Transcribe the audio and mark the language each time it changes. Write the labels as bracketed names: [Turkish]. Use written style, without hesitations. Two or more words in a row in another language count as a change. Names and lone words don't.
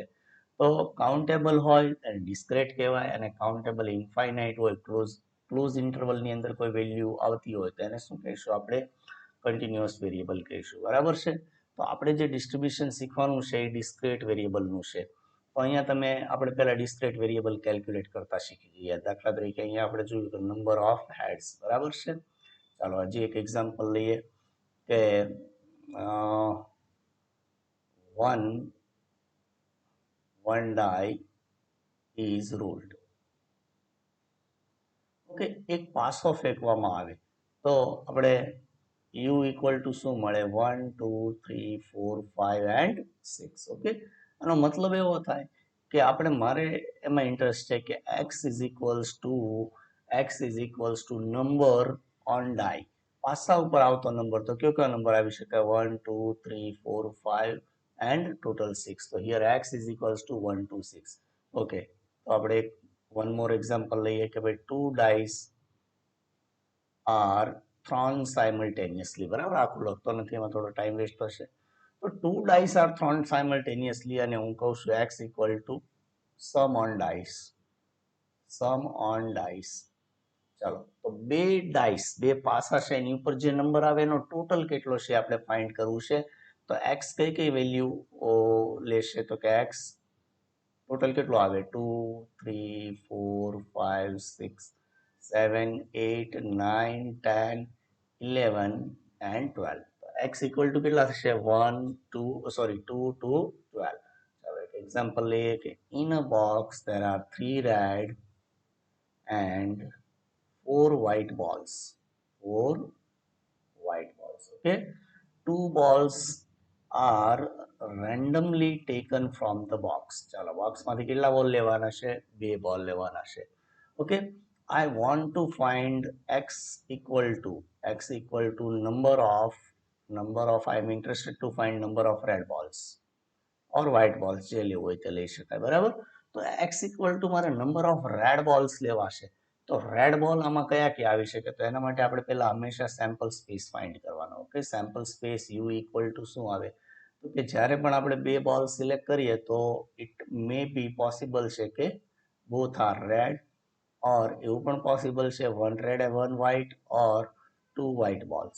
[Gujarati] તો કાઉન્ટેબલ હોય એને ડિસ્ક્રેટ કહેવાય અને [English] countable infinite [Gujarati] હોય [English] close intervalની [Gujarati] અંદર કોઈ વેલ્યુ આવતી હોય તો એને શું કહીશું આપણે [English] continuous variable [Gujarati] કહીશું બરાબર છે. તો આપણે જે ડિસ્ટ્રીબ્યુશન શીખવાનું છે એ [English] discrete variableનું [Gujarati] છે. તો અહીંયા તમે આપણે પહેલા [English] discrete variable calculate [Gujarati] કરતા શીખી ગયા. દાખલા તરીકે અહીંયા આપણે જોયું તો [English] number of heads [Gujarati] બરાબર છે. ચાલો હજી એક એક્ઝામ્પલ લઈએ કે [English] one die is ruled. [Gujarati] ઓકે, એક પાસો ફેંકવામાં આવે તો આપણે [English] u equal to [Gujarati] શું મળે 1 2 3 4 5 એન્ડ 6. ઓકે, આનો મતલબ એવો થાય કે આપણે મારે એમાં ઇન્ટરેસ્ટ છે કે [English] x is equals to number on die, [Gujarati] પાસા ઉપર આવતો નંબર. તો કયો કયો નંબર આવી શકે 1 2 3 4 5 એન્ડ ટોટલ 6. [English] તો here x is equals to 1 2 6. Okay, [Gujarati] તો આપણે [English] one more example [Gujarati] લઈએ કે ભાઈ [English] two dice are thrown simultaneously [Gujarati] બરાબર. આખું લખતો નથી એમાં થોડો [English] time waste [Gujarati] થશે. તો [English] two dice are thrown simultaneously [Gujarati] અને હું કહું છું [English] x equal to sum on dice. sum on dice. [Gujarati] ચાલો તો બે ડાઈસ, બે પાસા છે, એની ઉપર જે નંબર આવે એનો ટોટલ કેટલો છે આપણે ફાઇન્ડ કરવું છે. તો એક્સ કઈ કઈ વેલ્યુ લેશે, તો કે એક્સ ટોટલ કેટલો આવે, 2 3 4 5 6 7 8 9 10 11 એન્ડ 12. [English] x equal to [Gujarati] કેટલા થશે, [English] 2 to 12. [Gujarati] ચાલો એક એક્ઝામ્પલ લઈએ કે [English] in a box there are 3 red and 4 white balls. 4 white balls. Okay. 2 balls are randomly taken from the box. [Gujarati] ચાલો બોક્સમાંથી કેટલા બોલ લેવાના છે, 2 બોલ લેવાના છે. ઓકે. [English] I want to find x equal to number of I am interested to find number of red balls or white balls, [Gujarati] જે લેવું હોય તે લઈ શકાય. બરાબર. [English] તો x equal to મારે number of red balls [Gujarati] લેવા છે. તો રેડ બોલ આમાં કયા કયા આવી શકે, તો એના માટે આપણે પહેલા હંમેશા [English] sample space find [Gujarati] કરવાનો. ઓકે. [English] sample space u equal to [Gujarati] શું આવે, તો કે જ્યારે પણ આપણે 2 બોલ સિલેક્ટ કરીએ તો [English] it may be possible [Gujarati] છે કે [English] both are red, or [Gujarati] એવું પણ પોસિબલ છે [English] 1 red and 1 white or 2 white balls.